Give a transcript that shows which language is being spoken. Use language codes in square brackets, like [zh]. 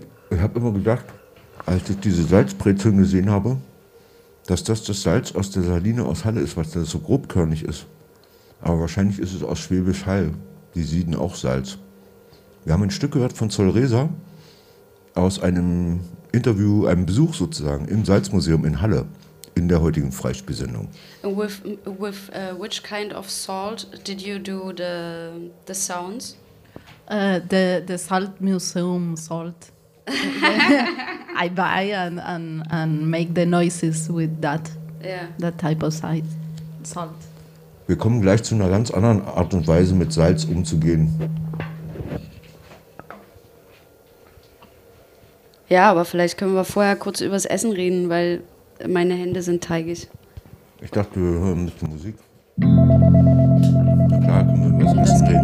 [de] Ich habe immer gedacht, als ich diese Salzbrezeln gesehen habe, dass das Salz aus der Saline aus Halle ist, weil das so grobkörnig ist. Aber wahrscheinlich ist es aus Schwäbisch Hall. Die sieden auch Salz. Wir haben ein Stück gehört von Zollresa aus einem Interview, einem Besuch sozusagen im Salzmuseum in Halle. In der heutigen Freispielsendung. [en] With which kind of salt did you do the sounds? The salt museum salt. I buy and make the noises with that. Yeah. That type of salt. [de] Wir kommen gleich zu einer ganz anderen Art und Weise, mit Salz umzugehen. Ja, aber vielleicht können wir vorher kurz übers Essen reden, weil meine Hände sind teigig. Ich dachte, wir hören ein bisschen Musik. Na klar, können wir was essen reden.